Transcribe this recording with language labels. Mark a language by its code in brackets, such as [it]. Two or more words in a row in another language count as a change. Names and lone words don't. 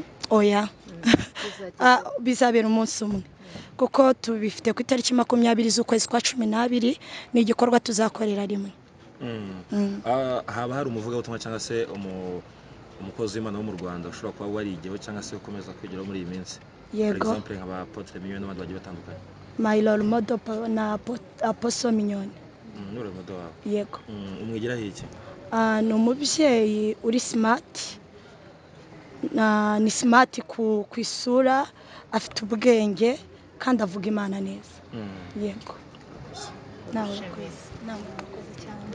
[rw] Oya bizabera umunsi umwe kuko tubifite ku itariki 20 z'ukwezi kwa 12 ni igikorwa tuzakorera rimwe. Haba hari umuvugabutumwa cyangwa se umukozi w'Imana wo mu Rwanda ushobora kuba warigeho cyangwa se ukomeza kwigiraho muri iyi minsi? Yego. [en] For example [rw] nk'aba Apotre Mignone n'abandi bagiye batandukanye. [en] My role model na Apostle Mignone. [rw] Ni [en] role model [rw] wawe? Yego. Umwigiraho iki? Ni umubyeyi uri smart ni smart ku isura afite ubwenge kandi avuga Imana neza. Yego. Nawe urakoze cyane.